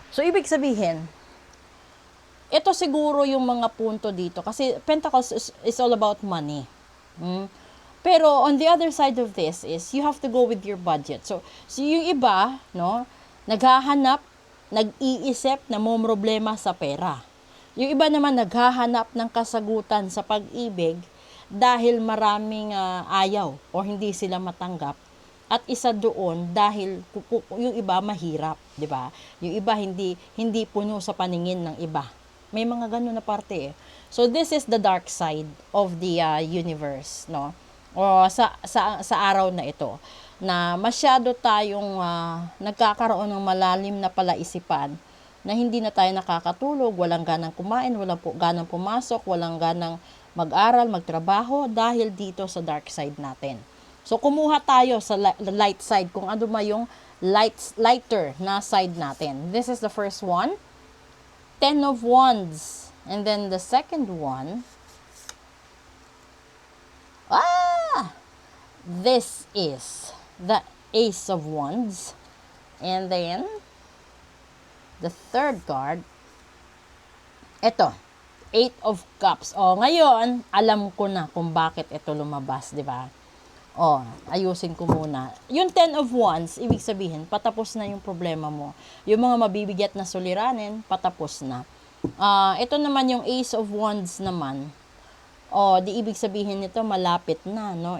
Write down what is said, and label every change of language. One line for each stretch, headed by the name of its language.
Filipino: So, ibig sabihin, ito siguro yung mga punto dito.
English: Kasi Pentacles is all about money. Pero on the other side of this is, you have to go with your budget.
Filipino: So yung iba, no, naghahanap, nag-iisip na may problema sa pera. Yung iba naman naghahanap ng kasagutan sa pag-ibig dahil maraming ayaw o hindi sila matanggap. At isa doon dahil yung iba mahirap, 'di ba? Yung iba hindi puno sa paningin ng iba. May mga ganun na parte eh.
English: So this is the dark side of the universe, no?
Filipino: O sa araw na ito na masyado tayong nagkakaroon ng malalim na palaisipan na hindi na tayo nakakatulog, walang ganang kumain, walang ganang pumasok, walang ganang mag-aral, magtrabaho dahil dito sa dark side natin. So kumuha tayo sa light side kung ano ba yung lighter na side natin.
English: This is the first one. Ten of Wands. And then the second one, this is the Ace of Wands. And then, the third card, ito, Eight of Cups.
Filipino: Ngayon, alam ko na kung bakit ito lumabas, di ba? Ayusin ko muna. Yung Ten of Wands, ibig sabihin, patapos na yung problema mo. Yung mga mabibigat na suliranin, patapos na. Ito naman yung Ace of Wands naman. Di ibig sabihin nito, malapit na, no?